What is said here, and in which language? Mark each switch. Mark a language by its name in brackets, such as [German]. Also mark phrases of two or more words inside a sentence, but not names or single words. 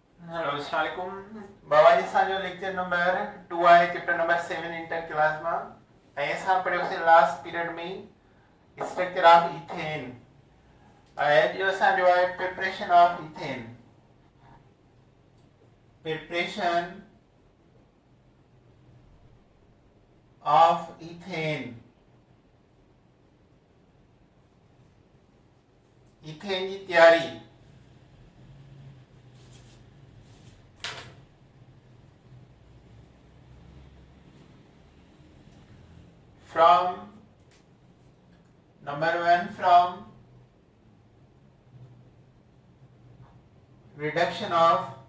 [Sindhi] हेलो [Arabic] السلام عليكم [Sindhi] बाबाजी साजो [English] lecture number 2 [Sindhi] आहे [English] chapter number 7 inter class [Sindhi] में ऐं असां पढ़ियोसीं [English] last period [Sindhi] में [English] structure of ethane [Sindhi] ऐं जो असांजो आहे [English] preparation of ethane preparation of ethane [Sindhi] इथेन जी तैयारी [English] from number 1 from reduction of